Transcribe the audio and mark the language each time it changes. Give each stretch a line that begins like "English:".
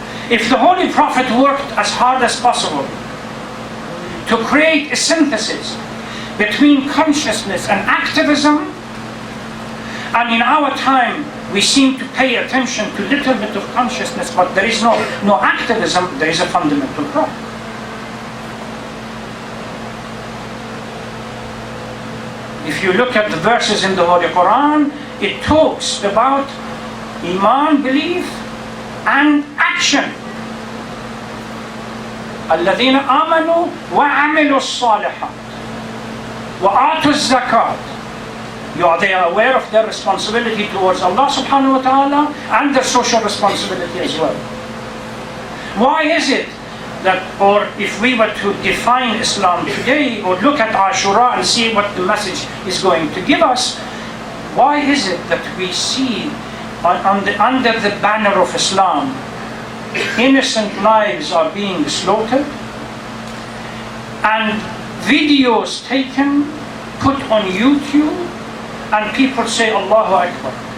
English: If the Holy Prophet worked as hard as possible to create a synthesis between consciousness and activism, and in our time we seem to pay attention to a little bit of consciousness, but there is no activism, there is a fundamental problem. If if you look at the verses in the Holy Quran, it talks about Iman, belief, and action.
Arabic: الذين آمنوا وعملوا الصالحات وآتوا الزكاة.
English: They are aware of their responsibility towards Allah subhanahu wa ta'ala and their social responsibility as well. Why is it that, or if we were to define Islam today or look at Ashura and see what the message is going to give us, why is it that we see under the banner of Islam innocent lives are being slaughtered and videos taken, put on YouTube, and people say Allahu Akbar?